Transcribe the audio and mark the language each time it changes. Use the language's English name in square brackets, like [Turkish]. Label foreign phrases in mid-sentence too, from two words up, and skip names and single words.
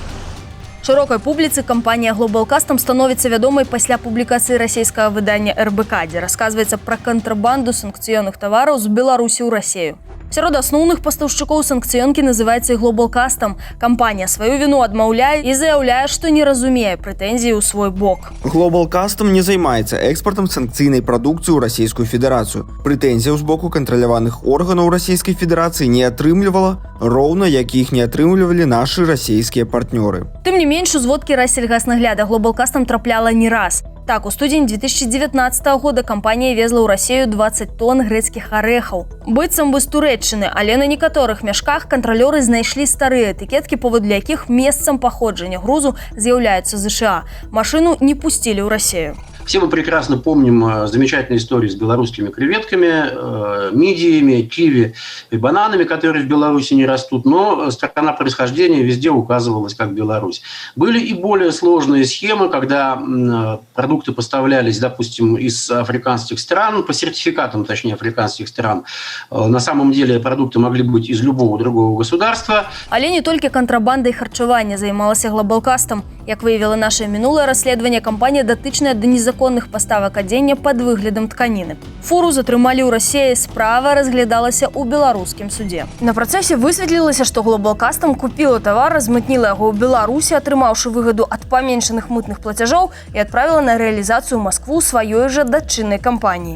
[Belarusian] Шырокай публіцы кампанія Global Custom становіцца вядомай пасля публікацыі расійскага выдання РБК, дзе расказваецца пра кантрабанду санкцыённых тавараў з Беларусі ў Расею. Сярод асноўных пастаўшчыкоў санкцыёнкі называецца і Global Custom. Кампанія сваю віну адмаўляе і заяўляе, што не разумее прэтэнзіі ў свой бок. Global Custom не займаецца экспартам санкцыйнай прадукцыі ў Расійскую Федэрацыю. Прэтэнзіяў з боку кантраляваных органаў Расійскай Федэрацыі не атрымлівала, роўна як іх не атрымлівалі нашы расійскія партнёры. Тым не менш, у зводкі Рассельгаснагляда Global Custom трапляла не раз. Так, у студзені 2019 года кампанія везла ў Расею 20 тонн грэцкіх арэхаў. Быццам бы з Турэччыны, але на некаторых мяшках кантралёры знайшлі старыя этыкеткі, паводле якіх месцам паходжання грузу з'яўляюцца ЗША. Машыну не пусцілі ў Расею. [Russian] Все мы прекрасно помним замечательную историю с белорусскими креветками, мидиями, киви и бананами, которые в Беларуси не растут, но страна происхождения везде указывалась как Беларусь. Были и более сложные схемы, когда продукты поставлялись, допустим, из африканских стран, по сертификатам, точнее, африканских стран. На самом деле продукты могли быть из любого другого государства. [Belarusian] Але не толькі кантрабандай харчавання займалася Global Custom. Як выявіла наше мінулае расследаванне, кампанія датычная да незаконных паставак адзення пад выглядам тканіны. Фуру затрымалі ў Расеі, справа разглядалася ў беларускім судзе. На працэсе высветлілася, што Global Custom купіла тавар, размытніла яго ў Беларусі, атрымаўшы выгаду ад паменшаных мытных плацяжоў і адправіла на рэалізацыю ў Маскву сваёй жа дачыннай кампаніі.